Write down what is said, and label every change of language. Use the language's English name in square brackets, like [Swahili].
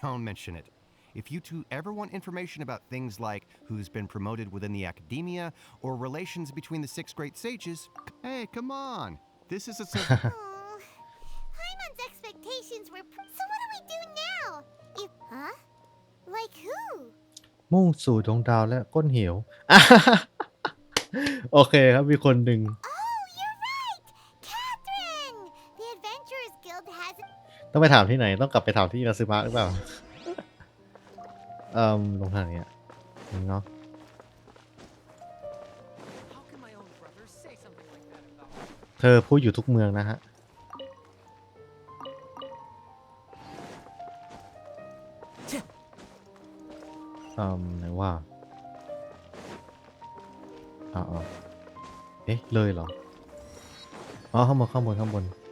[English] Don't mention it. If you two ever want information about things like who's been promoted within the academia or relations between the 6 great sages, hey, come on. This is a... Oh, Paimon's expectations were... So what do we do now? If... Huh? Like who? [Thai] มุ่งสู่ดวงดาวและก้นเหว โอเคครับมีคนหนึ่ง [English] Oh, you're right! Catherine! The Adventurers Guild has... [Thai] ต้องไปถามที่ไหนต้องกลับไปถามที่อินาซึมะหรือเปล่า ลงทางนี้อ่ะเนาะ [English] How can my own brother say something like that about me? [Thai] เธอพูดอยู่ทุกเมืองนะฮะ ไหนว่าเอ๊ะเลยเหรออ๋อข้างบน